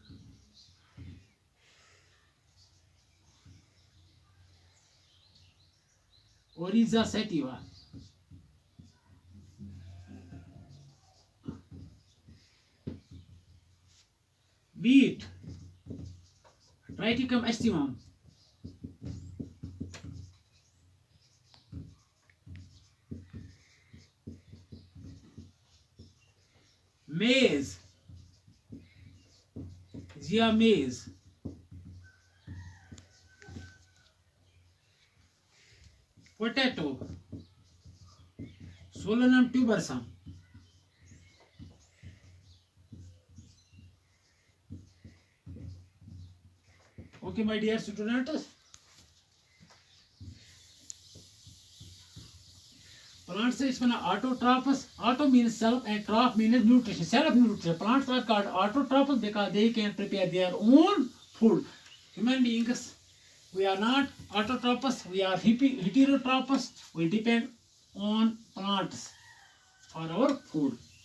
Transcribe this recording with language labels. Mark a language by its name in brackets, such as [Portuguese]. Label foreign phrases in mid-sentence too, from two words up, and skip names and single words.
[English] ओरिजा सेटिवा wheat Triticum estimum maize Zea maize potato Solanum tubersum okay my dear students plants is autotrophs auto means self and troph means nutrition self nutrition plants are called autotrophs because they can prepare their own food human beings we are not autotrophs we are heterotrophs we depend on plants for our food